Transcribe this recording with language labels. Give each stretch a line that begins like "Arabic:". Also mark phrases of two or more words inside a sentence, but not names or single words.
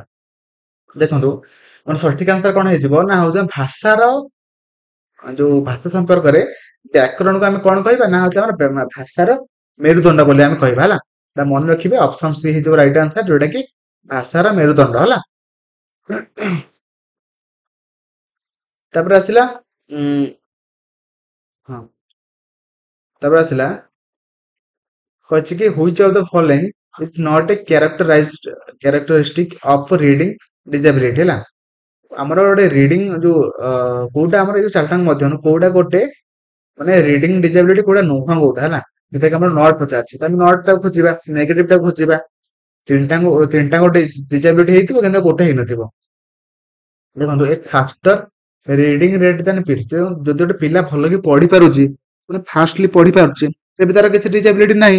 Odia: ଦେଖନ୍ତୁ ମାନେ ସଠିକ ଆନ୍ସର କଣ ହେଇଯିବ ନା ହଉଛି ଭାଷାର ଯୋଉ ଭାଷା ସମ୍ପର୍କରେ ବ୍ୟାକରଣକୁ ଆମେ କଣ କହିବା ନା ହଉଛି ଆମର ଭାଷାର ମେରୁଦଣ୍ଡ ବୋଲି ଆମେ କହିବା ହେଲା। ମନେ ରଖିବେ
English: option C
Odia: ହେଇଯିବ
English: right answer,
Odia: ଯୋଉଟା କି ଭାଷାର ମେରୁଦଣ୍ଡ ହେଲା। ତାପରେ ଆସିଲା ହଁ ତାପରେ ଆସିଲା କହିଛି କି
English: which of the following is not a characteristic of reading disability
Odia: ହେଲା। ଆମର ଗୋଟେ ରିଡିଂ ଯୋଉ କୋଉଟା ଆମର ଏଇ ଚାରିଟାଙ୍କ ମଧ୍ୟରୁ କୋଉଟା ଗୋଟେ ମାନେ
English: reading disability
Odia: କୋଉଟା ନୁହଁ କୋଉଟା ହେଲା। ଯୋଉଟା କି ଆମର ନଟ୍ ପଚାରିଛି, ଆମେ ନଟ୍ ଟାକୁ ଖୋଜିବା, ନେଗେଟିଭ ଟାକୁ ଖୋଜିବା। ତିନିଟା ଗୋଟେ ଡିଜାବିଲିଟି ହେଇଥିବ କିନ୍ତୁ ଗୋଟେ ହେଇନଥିବ। ଦେଖନ୍ତୁ
English: a faster reading rate then pitch,
Odia: ଯଦି ଗୋଟେ ପିଲା ଭଲ କି ପଢି ପାରୁଛି ମାନେ ଫାଷ୍ଟଲି ପଢି ପାରୁଛି ତେବେ ତାର କିଛି ଡିଜାବିଲିଟି ନାହିଁ।